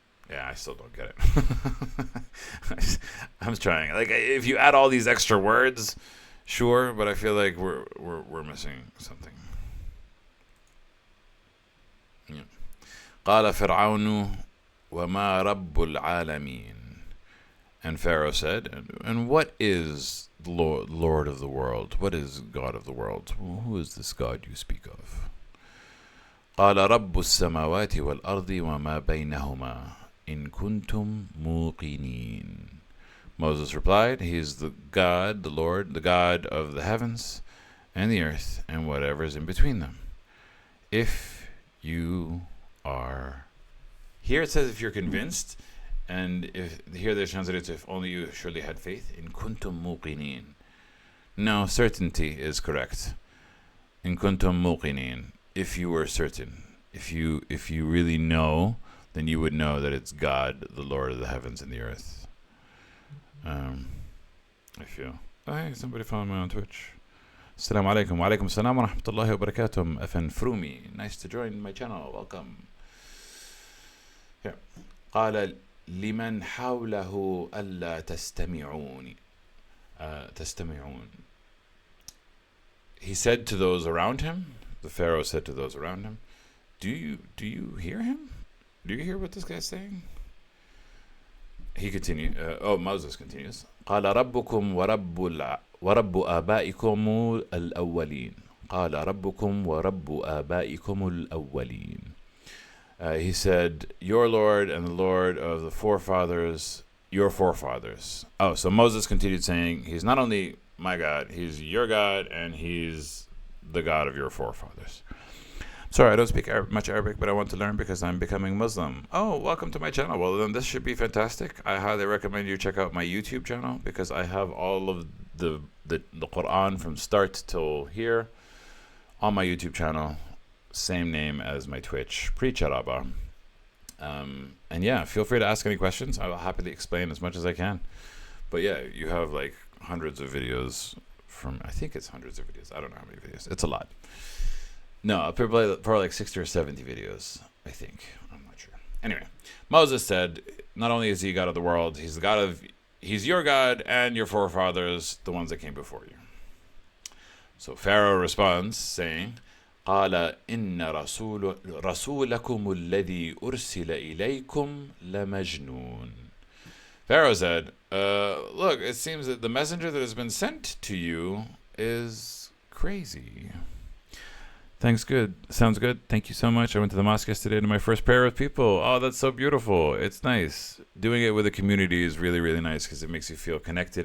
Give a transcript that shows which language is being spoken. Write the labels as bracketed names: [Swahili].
[English] Yeah, I still don't get it. I'm trying. Like, if you add all these extra words, sure, but I feel like we're missing something. Yeah. [Arabic] قال فرعون وما رب العالمين. [English] And Pharaoh said, and what is the Lord of the world? What is God of the world? Who is this God you speak of? [Arabic] قال رب السماوات والأرض وما بينهما إن كنتم موقنين. [English] Moses replied, He is the God, the Lord, the God of the heavens and the earth and whatever is in between them. If you are... Here it says if you're convinced, and if here they translate it to if only you surely had faith. [Arabic] In kuntum muqinin. [English] No, certainty is correct. [Arabic] In kuntum muqinin. [English] If you were certain. If you really know, then you would know that it's God, the Lord of the heavens and the earth. I feel. Hey, somebody follow me on Twitch. [Arabic] السلام عليكم وعليكم السلام ورحمة الله وبركاته. [English] FN Frumi, nice to join my channel. Welcome. Here. [Arabic] قال لمن حوله ألا تستمعون. تستمعون. [English] He said to those around him. The Pharaoh said to those around him, Do you hear him? Do you hear what this guy's saying? He continued. Moses continues. [Arabic] قال ربكم ورب آبائكم الأولين. قال ربكم ورب آبائكم الأولين. [English] He said, Your Lord and the Lord of the forefathers, your forefathers. Oh, so Moses continued saying, He's not only my God, He's your God, and He's the God of your forefathers. Sorry, I don't speak much Arabic, but I want to learn because I'm becoming Muslim. Oh, welcome to my channel. Well, then this should be fantastic. I highly recommend you check out my YouTube channel because I have all of the Quran from start till here on my YouTube channel. Same name as my Twitch, Preach Araba. And yeah, feel free to ask any questions. I will happily explain as much as I can. But yeah, you have like hundreds of videos from, I think it's hundreds of videos. I don't know how many videos. It's a lot. No, probably like 60 or 70 videos, I think. I'm not sure. Anyway, Moses said, not only is he God of the world, he's your God and your forefathers, the ones that came before you. So Pharaoh responds, saying, [Arabic] قال إن رسولكم الذي أرسل إليكم لمجنون. [English] Pharaoh said, look, it seems that the messenger that has been sent to you is crazy. Thanks, good. Sounds good. Thank you so much. I went to the mosque yesterday to my first prayer with people. Oh, that's so beautiful. It's nice. Doing it with a community is really, really nice because it makes you feel connected.